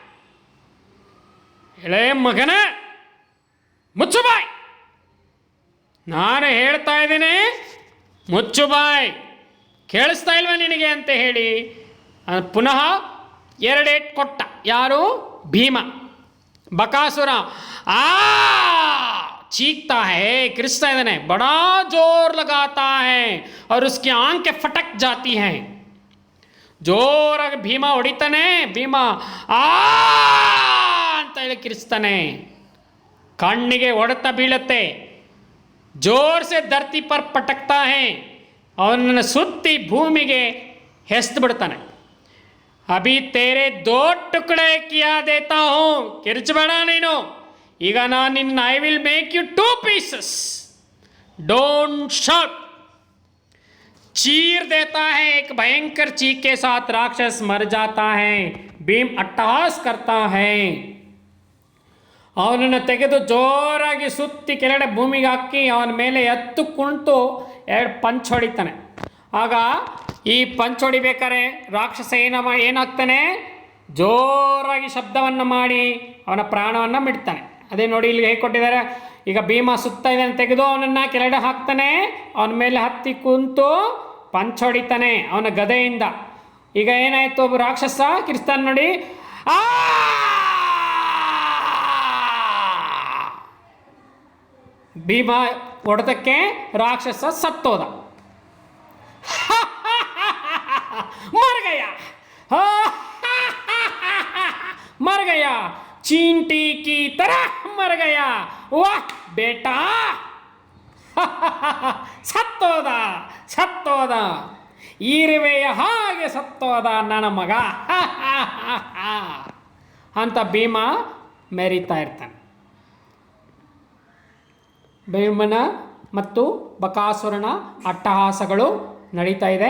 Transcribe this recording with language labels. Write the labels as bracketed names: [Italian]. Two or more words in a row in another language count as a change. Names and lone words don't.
[Kannada] ಎಳೆ ಮಗನ ಮುಚ್ಚು ಬಾಯ್, ನಾನು ಹೇಳ್ತಾ ಇದ್ದೀನಿ ಮುಚ್ಚು ಬಾಯ್, ಕೇಳಿಸ್ತಾ ಇಲ್ವ ನಿನಗೆ ಅಂತ ಹೇಳಿ ಪುನಃ 2 ಏಟು ಕೊಟ್ಟ. ಯಾರು? ಭೀಮ. [Hindi] ಬಕಾಸುರ चीखता है, किरचता है, बड़ा जोर लगाता है और उसकी आंखें फटक जाती हैं. [Kannada] ಜೋರಾಗಿ ಭೀಮ ಹೊಡಿತಾನೆ. ಭೀಮ ಅಂತ ಹೇಳಿ ಕಿರಿಸ್ತಾನೆ, ಕಣ್ಣಿಗೆ ಹೊಡೆತ ಬೀಳುತ್ತೆ. [Hindi] ज़ोर से धरती पर पटकता है, [Kannada] ಅವನನ್ನು ಸುತ್ತಿ ಭೂಮಿಗೆ ಹೆಸ್ತು ಬಿಡ್ತಾನೆ. [Hindi] अभी तेरे 2 टुकड़े किया देता हूँ, [Kannada] ಕಿರ್ಚಬೇಡ ನೀನು, ಈಗ ನಾನು ನಿನ್ನ [English] I will make you 2 pieces, don't shout. [Hindi] चीर देता है, एक भयंकर चीख के साथ राक्षस मर जाता है. भीम अट्टहास करता है. [Kannada] ಅವನನ್ನು ತೆಗೆದು ಜೋರಾಗಿ ಸುತ್ತಿ ಕೆಳಗಡೆ ಭೂಮಿಗೆ ಹಾಕಿ ಅವನ ಮೇಲೆ ಎತ್ತು ಕುಂಟು 2 ಪಂಚ್ ಹೊಡಿತಾನೆ. ಆಗ ಈ ಪಂಚ್ ಹೊಡಿಬೇಕಾರೆ ರಾಕ್ಷಸ ಏನಾಗ್ತಾನೆ, ಜೋರಾಗಿ ಶಬ್ದವನ್ನು ಮಾಡಿ ಅವನ ಪ್ರಾಣವನ್ನು ಬಿಡ್ತಾನೆ. ಅದೇ ನೋಡಿ ಇಲ್ಲಿ ಹೇಗೆ ಕೊಟ್ಟಿದ್ದಾರೆ. ಈಗ ಭೀಮ ಸುತ್ತ ಇದನ್ನು ತೆಗೆದು ಅವನನ್ನು ಕೆಳಗಡೆ ಹಾಕ್ತಾನೆ, ಅವನ ಮೇಲೆ ಹತ್ತಿ ಕುಂತು ಪಂಚ್ ಹೊಡಿತಾನೆ ಅವನ ಗದೆಯಿಂದ. ಈಗ ಏನಾಯಿತು, ಒಬ್ಬ ರಾಕ್ಷಸ ಕಿರಿಸ್ತಾನೆ ನೋಡಿ, ಭೀಮ ಹೊಡೆತಕ್ಕೆ ರಾಕ್ಷಸ ಸತ್ತೋದ. [Hindi] मर गया, मर गया, चींटी की तरह मर गया. वाह बेटा, [Kannada] ಸತ್ತೋದ ಸತ್ತೋದ, ಇರುವೆಯ ಹಾಗೆ ಸತ್ತೋದ ನನ್ನ ಮಗ ಅಂತ ಭೀಮ ಮೆರಿತಾ ಇರ್ತಾನೆ. ಭೀಮನ ಮತ್ತು ಬಕಾಸುರನ ಅಟ್ಟಹಾಸಗಳು ನಡೀತಾ ಇದೆ.